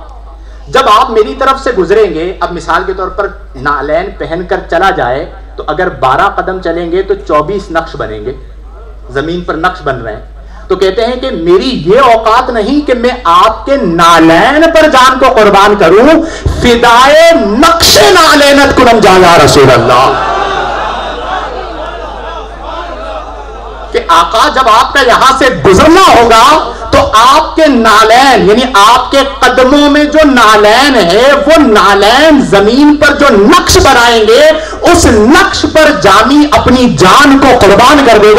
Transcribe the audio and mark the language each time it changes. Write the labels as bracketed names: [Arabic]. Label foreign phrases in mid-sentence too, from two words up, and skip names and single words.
[Urdu] جب آپ میری طرف سے گزریں گے، اب مثال کے طور پر نالین پہن کر چلا جائے تو اگر 12 قدم چلیں گے تو 24 نقش بنیں گے، زمین پر نقش بن رہے ہیں. تو کہتے ہیں کہ میری یہ اوقات نہیں کہ میں آپ کے نالین پر جان کو قربان کروں. [Persian] فدائے نقش نالینت کنم جا یا رسول اللہ. [Urdu] کہ آقا جب آپ کا یہاں سے گزرنا ہوگا تو آپ کے نالین یعنی آپ کے قدموں میں جو نالین ہے وہ نالین زمین پر جو نقش بنائیں گے اس نقش پر جامی اپنی جان کو قربان کر دے گا.